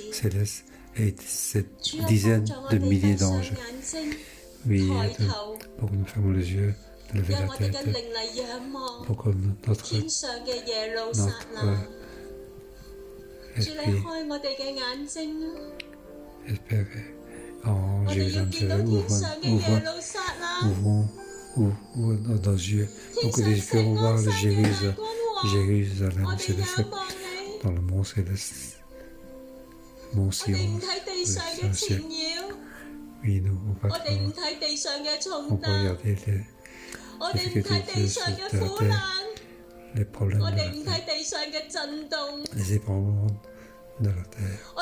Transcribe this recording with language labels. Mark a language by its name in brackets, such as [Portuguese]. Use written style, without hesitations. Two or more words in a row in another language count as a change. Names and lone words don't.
[Cantonese] 主啊，幫助我哋閉上眼睛，抬頭，讓我哋嘅靈嚟仰望天上嘅耶路撒冷。主，你開我哋嘅眼睛啊！我哋要見到天上嘅耶路撒冷。 [French] Ouvre nos yeux pour que nous puissions voir le Jérusalem céleste dans le mont céleste, mont Sion céleste. Oui, nous ne pouvons pas regarder les difficultés de cette terre, les problèmes de la terre, les ébranlements de la terre.